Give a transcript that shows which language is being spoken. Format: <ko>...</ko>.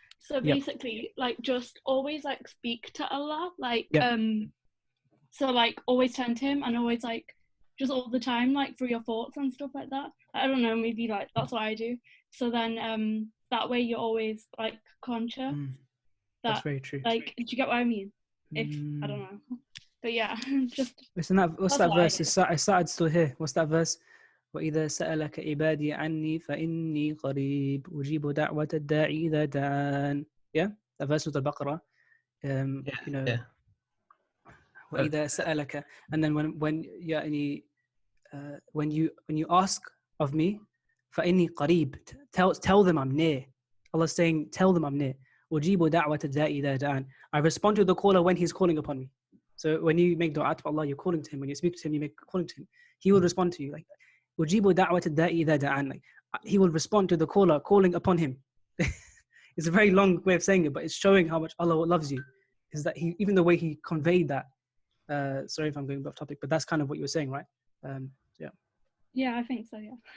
<en>So basically, like, just always like speak to Allah, like so like always turn to Him and always like just all the time, like through your thoughts and stuff like that. I don't know, maybe like that's what I do. So then that way you're always like conscious. That's very true. Like, do you get what I mean? If I don't know, but yeah, just. Listen, what's that verse? It's still here. What's that verse?</en> <ar>وإذا سألك عبادي عني فإني قريب أجيب دعوة الداعي إذا دعان.</ar> <en>Yeah, that verse of the Baqarah. You know. Yeah.</en> <ar>وإذا سألك,</ar> <en>and then when you ask of me,</en> <ar>فإني قريب.</ar> <en>Tell them I'm near. Allah's saying, tell them I'm near.</en> <ar>أجيب دعوة الداعي إذا دعان.</ar> <en>I respond to the caller when he's calling upon me. So when you make dua to Allah, you're calling to Him. When you speak to Him, you calling to Him. He will respond to you. Like,</en> <ar>أجيب دعوة الداعي إذا دعان.</ar> <en>Like, He will respond to the caller calling upon him. It's a very long way of saying it, but it's showing how much Allah loves you. Is that even the way He conveyed that. Sorry if I'm going off topic, but that's kind of what you were saying, right? Yeah, I think so. Yeah.</en>